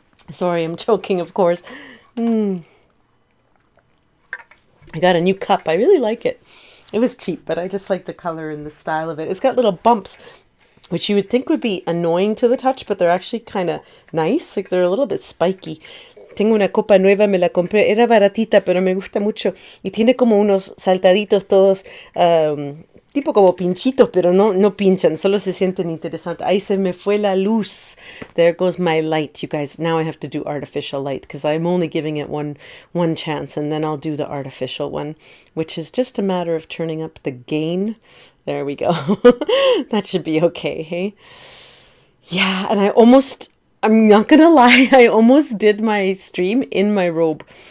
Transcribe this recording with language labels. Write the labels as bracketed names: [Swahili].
[English] Sorry, I'm choking, of course. I got a new cup. I really like it. It was cheap, but I just like the color and the style of it. It's got little bumps, which you would think would be annoying to the touch, but they're actually kind of nice. Like they're a little bit spiky. [Spanish] Tengo una copa nueva, me la compré. Era baratita, pero me gusta mucho. Y tiene como unos saltaditos todos, tipo como pinchitos, pero no pinchan, solo se sienten interesantes. Ahí se me fue la luz. [English] There goes my light, you guys. Now I have to do artificial light because I'm only giving it one chance, and then I'll do the artificial one, which is just a matter of turning up the gain. There we go. That should be okay, hey? Yeah, and I'm not gonna lie, I almost did my stream in my robe.